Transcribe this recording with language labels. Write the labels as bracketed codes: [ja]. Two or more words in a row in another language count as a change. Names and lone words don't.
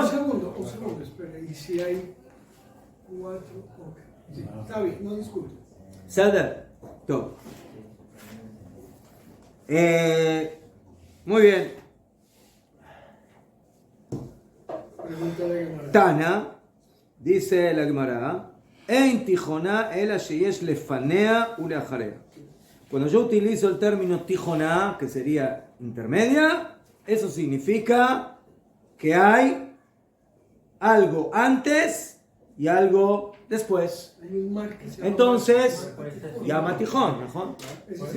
[es] Un segundo, espera. ¿Y si hay 4? Sí, está bien, no discuto. Sadar. Top. Muy bien. Pregunta de Gemara. [he] Tana, [es] dice la Gemara, [he] אין תיכונה אלא שיש לפניה ולאחריה. [es] Cuando yo utilizo el término tijoná, que sería intermedia, eso significa que hay algo antes y algo después. Hay un mar que se llama Entonces, mar Tijón. llama Tijón, ¿no? ¿Ese es